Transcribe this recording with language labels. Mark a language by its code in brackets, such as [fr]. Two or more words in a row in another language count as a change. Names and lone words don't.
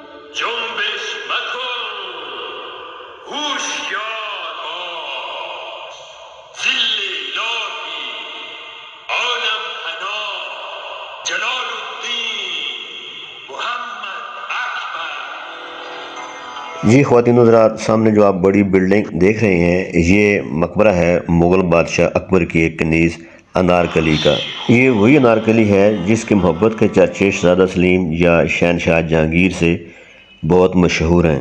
[fa] جنبش مکن هوشیار باش ذل الهی عالم پناه جلال الدین محمد اکبر۔ [ur] جی خواتین حضرات، سامنے جو آپ بڑی بلڈنگ دیکھ رہے ہیں یہ مقبرہ ہے مغل بادشاہ اکبر کی ایک کنیز انارکلی کا۔ یہ وہی انارکلی ہے جس کی محبت کے چرچے شہزادہ سلیم یا شہنشاہ جہانگیر سے بہت مشہور ہیں۔